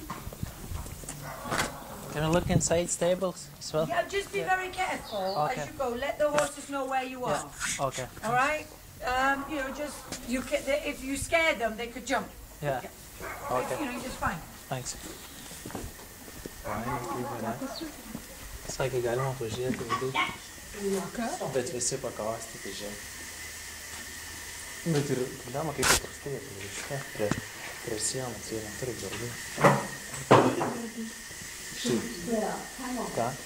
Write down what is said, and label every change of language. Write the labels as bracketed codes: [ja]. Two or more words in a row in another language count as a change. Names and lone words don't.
[en] Can we look inside stables as well? Yeah, just be very careful Okay. as you go. Let the horses know where you are. Yeah. Okay. All right? You know, just if you scare them, they could jump. Yeah. Okay. You know, you're just fine. Thanks. [lt] Sakė, galima pažiūrėti vidų. Bet visi pakausti, tai žiūrėk. Bet ir problema, kaip paprastai, tai prie sienos, jie neturi darbų. Ką?